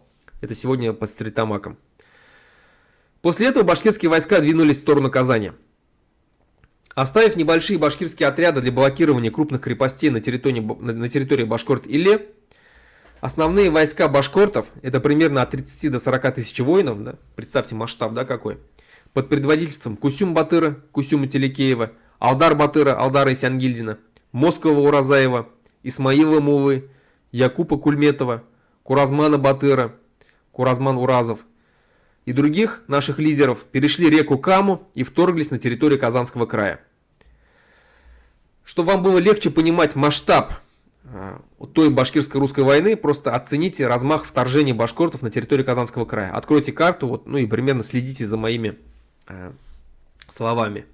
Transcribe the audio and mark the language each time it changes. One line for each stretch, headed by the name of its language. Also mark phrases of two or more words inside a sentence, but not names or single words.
Russian: Это сегодня под Стритамаком. После этого башкирские войска двинулись в сторону Казани. Оставив небольшие башкирские отряды для блокирования крупных крепостей на территории Башкорт-Иле, основные войска башкортов, это примерно от 30 до 40 тысяч воинов, да? Представьте масштаб, да, какой, под предводительством Кусюм-Батыра, Кусюма-Телекеева, Алдар-Батыра, Алдара Исянгильдина, Москова-Уразаева, Исмаила-Мулы, Якупа-Кульметова, Куразмана-Батыра, Куразман-Уразов и других наших лидеров перешли реку Каму и вторглись на территорию Казанского края. Чтобы вам было легче понимать масштаб той башкирско-русской войны, просто оцените размах вторжения башкортов на территорию Казанского края. Откройте карту, ну и примерно следите за моими словами.